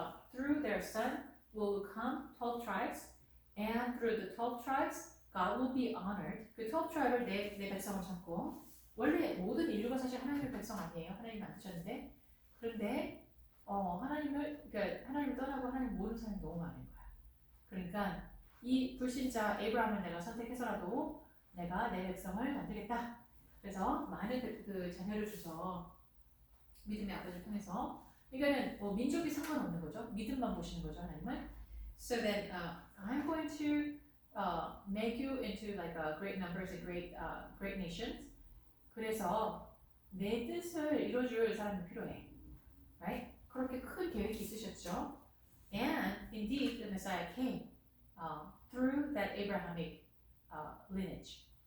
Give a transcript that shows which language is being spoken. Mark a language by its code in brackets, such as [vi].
[en] Through their son will come 12 tribes, and through the 12 tribes, God will be honored. [ko] 그 12 tribe를 내 백성을 삼고, 원래 모든 인류가 사실 하나님의 백성 아니에요. 하나님 만드셨는데, 그런데 하나님을 떠나고 하나님 모르는 사람이 너무 많은 거야. 그러니까 이 불신자 에이브라함을 내가 선택해서라도 내가 내 백성을 만들겠다. 그래서 많은 그 자녀를 줘서 믿음의 아버지를 통해서 그러니까는 민족이 상관없는 거죠. 믿음만 보시는 거죠 하나님은. [en] So then I'm going to make you into like great numbers and great nations. [ko] 그래서 내 뜻을 이루어줄 사람이 필요해. [en] Right? [ko] 그렇게 큰 계획이 있으셨죠. [en] And indeed the Messiah came through that Abrahamic lineage.